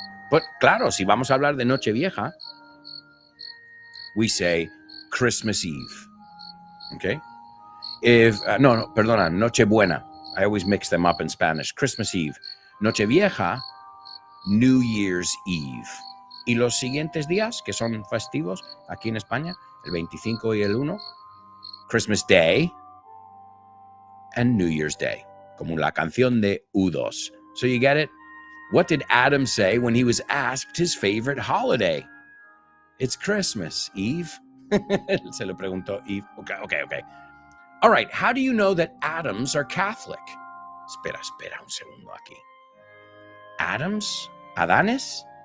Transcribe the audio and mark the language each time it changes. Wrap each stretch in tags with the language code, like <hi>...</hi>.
<es>But claro, si vamos a hablar de Nochevieja,</es> <en>we say Christmas Eve.</en> <es>Okay? Perdona, Nochebuena.</es> <en>I always mix them up in Spanish. Christmas Eve. Nochevieja, New Year's Eve.</en> <es>Y los siguientes días, que son festivos aquí en España, el 25 y el 1,</es> <en>Christmas Day and New Year's Day,</en> <es>como la canción de U2.</es> <en>So you get it? What did Adam say when he was asked his favorite holiday? It's Christmas, Eve.</en> <es>Se lo preguntó Eve.</es> <en>Okay. All right, how do you know that Adams are Catholic?</en> <es>Espera un segundo aquí. Adams? Adanes?</es>